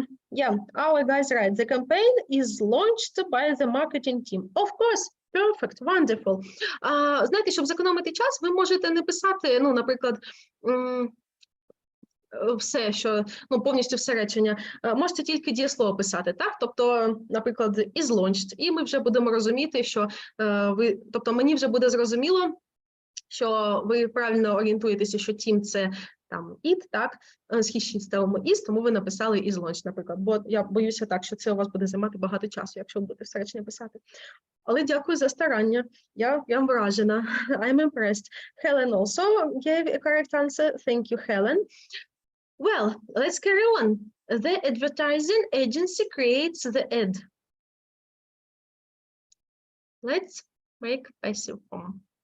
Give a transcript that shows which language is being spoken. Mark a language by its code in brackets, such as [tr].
[en] Yeah, our guys right. The campaign is launched by the marketing team. Of course, Perfect, wonderful. [uk] Знаєте, щоб зекономити час, ви можете не писати, ну, наприклад, все, що, ну, повністю все речення. Можете тільки дієслово писати, так? Тобто, наприклад, is launched, і ми вже будемо розуміти, що тобто мені вже буде зрозуміло, що ви правильно орієнтуєтеся, що team – це там it, так, східші ставимо is, тому ви написали is launched, наприклад, бо я боюся так, що це у вас буде займати багато часу, якщо ви будете все речення писати. Але дякую за старання, я вражена, [en] I'm impressed. Helen also gave a correct answer, thank you, Helen. Well, let's carry on. The advertising agency creates the ad. Let's make passive form.